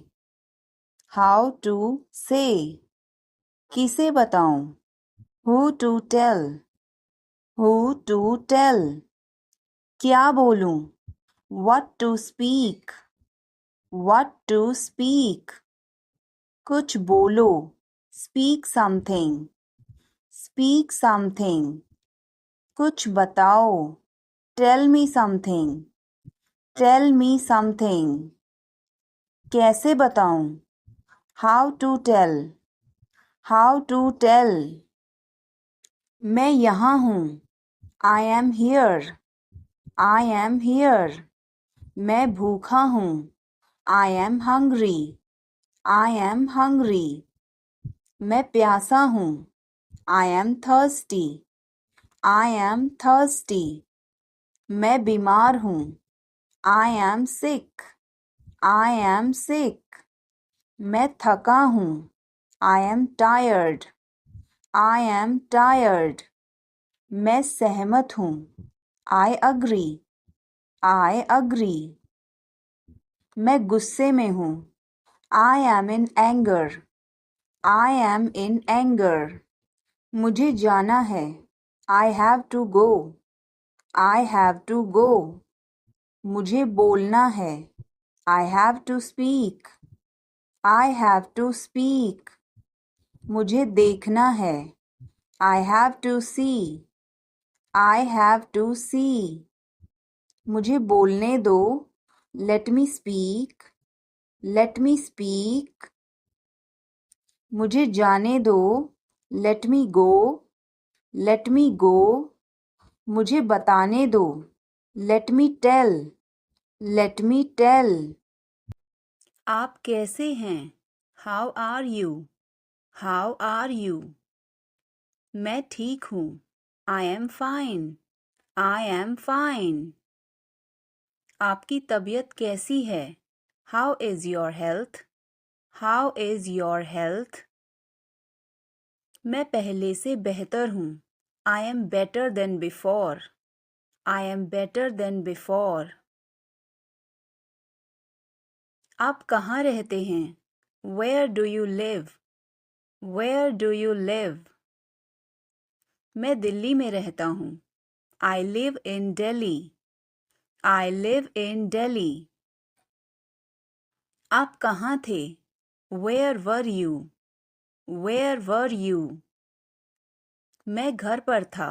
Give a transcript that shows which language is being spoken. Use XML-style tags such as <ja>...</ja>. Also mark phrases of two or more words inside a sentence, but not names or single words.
<en>How to say.</en> <hi>किसे बताऊं?</hi> <en>Who to tell. Who to tell.</en> <hi>क्या बोलूं?</hi> <en>What to speak. What to speak.</en> <hi>कुछ बोलो.</hi> <en>Speak something. Speak something.</en> <hi>कुछ बताओ.</hi> <en>Tell me something. Tell me something.</en> <hi>कैसे बताऊं?</hi> <en>How to tell. How to tell.</en> <hi>मैं यहाँ हूँ.</hi> <en>I am here. I am here.</en> <hi>मैं भूखा हूँ.</hi> <en>I am hungry. I am hungry.</en> <hi>मैं प्यासा हूँ.</hi> <en>I am thirsty. I am thirsty.</en> <hi>मैं बीमार हूँ.</hi> <en>I am sick. I am sick.</en> <hi>मैं थका हूँ.</hi> <en>I am tired. I am tired.</en> <hi>मैं सहमत हूँ.</hi> <en>I agree. I agree.</en> <hi>मैं गुस्से में हूँ.</hi> <en>I am in anger. I am in anger.</en> <hi>मुझे जाना है.</hi> <en>I have to go. I have to go.</en> <hi>मुझे बोलना है.</hi> <en>I have to speak. I have to speak.</en> <hi>मुझे देखना है.</hi> <en>I have to see. I have to see.</en> <hi>मुझे बोलने दो.</hi> <en>Let me speak. Let me speak.</en> <hi>मुझे जाने दो.</hi> <en>Let me go. Let me go.</en> <hi>मुझे बताने दो.</hi> <en>Let me tell. Let me tell.</en> <hi>आप कैसे हैं?</hi> <en>How are you? How are you?</en> <hi>मैं ठीक हूँ.</hi> <en>I am fine. I am fine.</en> <hi>आपकी तबीयत कैसी है?</hi> <en>How is your health? How is your health?</en> <hi>मैं पहले से बेहतर हूँ.</hi> <en>I am better than before. I am better than before.</en> <hi>आप कहाँ रहते हैं?</hi> <en>Where do you live? Where do you live?</en> <hi>मैं दिल्ली में रहता हूँ.</hi> <en>I live in Delhi. I live in Delhi.</en> <hi>आप कहाँ थे?</hi> <en>Where were you? Where were you?</en> <hi>मैं घर पर था.</hi>